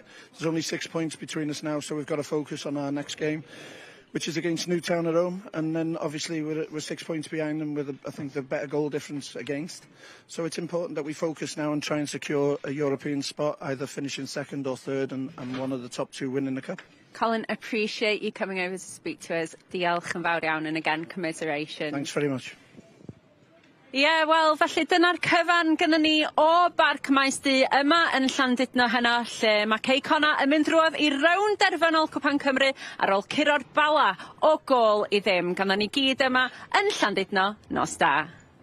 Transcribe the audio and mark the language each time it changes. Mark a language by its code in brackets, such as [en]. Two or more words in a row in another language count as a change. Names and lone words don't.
[en] There's only 6 points between us now, so we've got to focus on our next game, which is against Newtown at home, and then obviously we're 6 points behind them with I think the better goal difference against. So it's important that we focus now and try and secure a European spot, either finishing second or third, and one of the top two winning the cup. Colin, appreciate you coming over to speak to us. [cy] Diolch yn fawr iawn, [en] and again, commiseration. Thanks very much. [cy] Wel, felly dyna'r cyfan gyda ni o Barc Maes Du yma yn Llandudno heno, lle mae Connah yn mynd drwodd i rownd derfynol Cwpan Cymru ar ôl curo'r Bala o gôl i ddim. Ganddo ni gyd yma yn Llandudno, nos da.